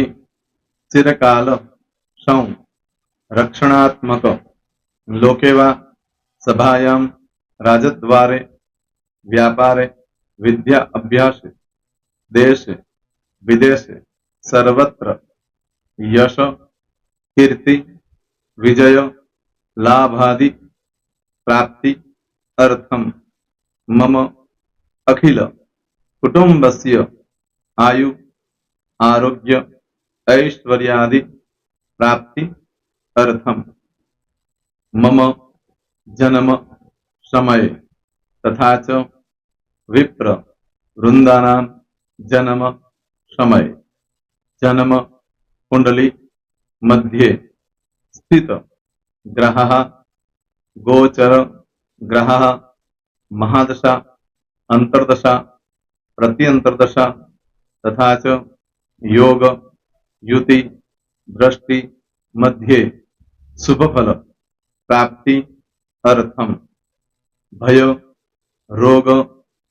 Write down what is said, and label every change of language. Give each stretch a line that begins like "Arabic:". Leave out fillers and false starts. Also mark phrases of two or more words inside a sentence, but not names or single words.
Sanskrit: चिरकाल सौ रक्षणात्मक लोकेवा सभायाम राजद्वारे व्यापारे विद्या अभ्यासे देशे विदेशे सर्वत्र यश कीर्ति विजय लाभादि प्राप्ति अर्थम मम अखिल कुटुंबस्य आयु आरोग्य ऐश्वर्यादि प्राप्ति अर्थम मम जन्म समय तथा च विप्र वृंदानां जन्म समय जन्म कुंडली मध्ये स्थित ग्रहः गोचर ग्रहः महादशा अंतर्दशा प्रत्यंतर्दशा तथा च योग युति दृष्टि मध्ये शुभ फल प्राप्ति अर्थम भय रोग